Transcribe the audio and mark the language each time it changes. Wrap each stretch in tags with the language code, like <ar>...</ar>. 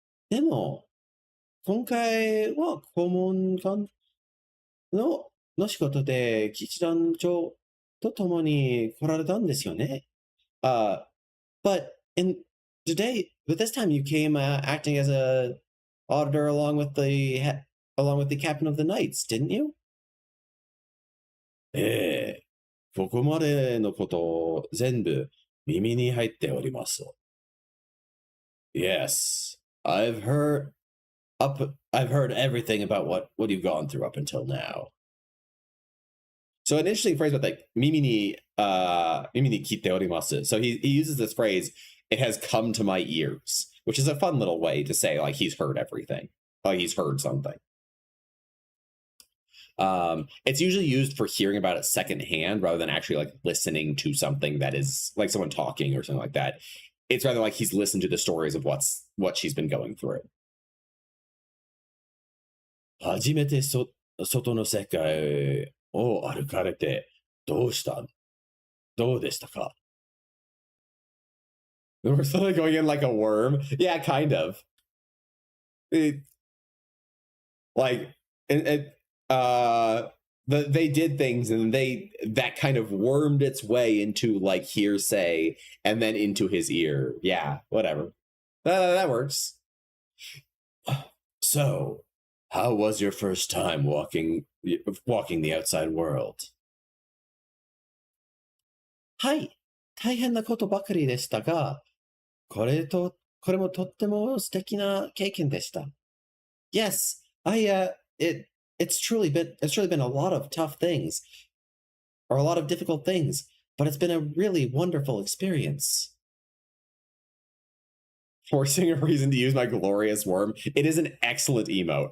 <ja>でも、今回は顧問官の仕事で騎士団長と共に来られたんですよね。</ja> <en>But this time you came acting as a auditor along with the captain of the knights, didn't you?</en> <ja>ここまでのこと全部耳に入っております。</ja> <en>Yes, I've heard everything about what you've gone through up until now. So an interesting phrase about like</en> <ja>mimi ni kite orimasu.</ja> <en>So he uses this phrase, it has come to my ears, which is a fun little way to say like he's heard everything. Like he's heard something. It's usually used for hearing about it secondhand rather than actually like listening to something that is like someone talking or something like that. It's rather like he's listened to the stories of what she's been going through.</en> <ja>初めて外の世界を歩かれて、どうでしたか?</ja> <en>We're suddenly going in like a worm. Yeah, kind of. It, like, uh, they did things and that kind of wormed its way into like hearsay and then into his ear. Yeah, whatever. That works. So, how was your first time walking the outside world?</en> <ja>はい、大変なことばかりでしたが、これもとっても素敵な経験でした。</ja> <en>Yes, it's truly been a lot of tough things, or a lot of difficult things, but it's been a really wonderful experience. Forcing a reason to use my glorious worm. It is an excellent emote.</en>